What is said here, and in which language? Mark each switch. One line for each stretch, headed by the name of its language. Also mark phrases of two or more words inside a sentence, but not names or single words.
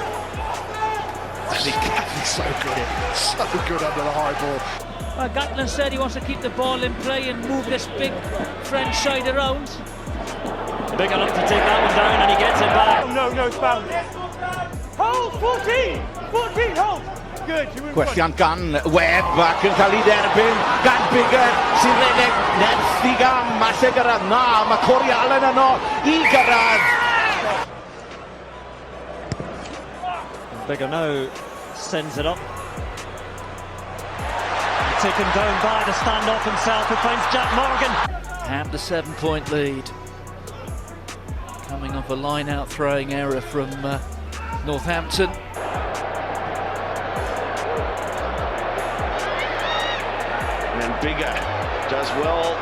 English: And he's so good under the high ball. Gatland said he wants to keep the ball in play and move this big French side around. Biggar up to take that one down, and he gets it back. No, it's bound. Hold, 14, hold. Good.
Welsh: Gwelliant gan Webb ac yn cael ei derbyn gan Biggar sy'n rhedeg nerth i gam Malle gyrraedd. Na, mae Corey Allen yno I gyrraedd.
English: Biggar now sends it up. Taken down by the standoff himself, who finds Jack Morgan. And a 7-point lead. Coming off a line-out throwing error from Northampton. And Biggar does well.